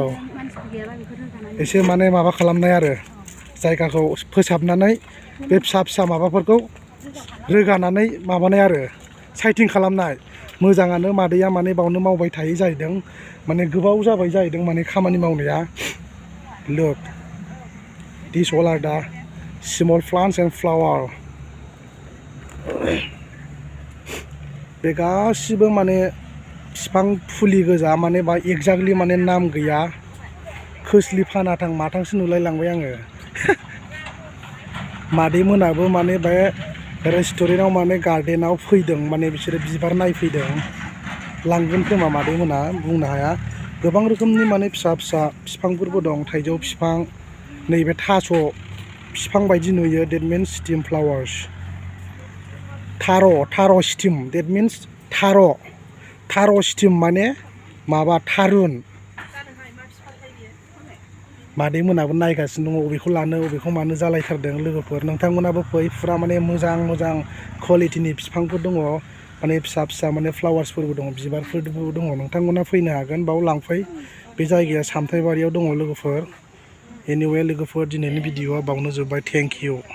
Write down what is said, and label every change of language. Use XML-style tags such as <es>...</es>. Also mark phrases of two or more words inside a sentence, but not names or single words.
<brx>मानसिफोर गैयाबा बेखौ रोगानानै एसे माने माबा खालामनाय आरो जायगाखौ फोसाबनानै बे फिसा फिसा माबाफोरखौ रोगानानै माबानाय आरो साइटिं खालामनाय. मोजाङानो, मादैया माने बावनो मावबाय थायो जाहैदों. माने गोबाव जाबाय जाहैदों माने खामानि मावनाया.</brx> <en>Look, these all are the small plants and flower.</en> <brx>बे गासिबो माने बिफां फुलि गोजा. माने बा एक्जाक्टलि माने नाम गैया. खोस्लि फानाथां माथांसो नुलाय लांबाय आङो. मादै मोनाबो माने बे रेस्टुरेन्टाव माने गार्डेनाव फैदों. माने बिसोरो बिबार नायफैदों. लांगोन खोमा मादै मोना, बुंनो हाया. गोबां रोखोमनि माने फिसा फिसा बिफांफोरबो दं. थाइजौ बिफां, नैबे थास' बिफां बायदि नुयो</brx> <en>that means steam flowers</en> <brx>थार'</brx> <en>steam that means</en> <brx>थार' steam माने माबा थारुन मादै मोनाबो नायगासिनो दङ अबेखौ लानो अबेखौ मानो जालायथारदों लोगोफोर नोंथांमोनाबो फै फुरा माने मोजां क्वालिटिनि बिफांफोर दङ माने फिसा माने फ्लावार्सफोरबो दङ बिबारफोरबो दङ नोंथांमोना फैनो हागोन बाव लांफै बे जायगाया सामथाइबारियाव दङ लोगोफोर एनिवे लोगोफोर दिनैनि भिडिअआ बावनो जोब्बाय</brx> <en>thank you</en>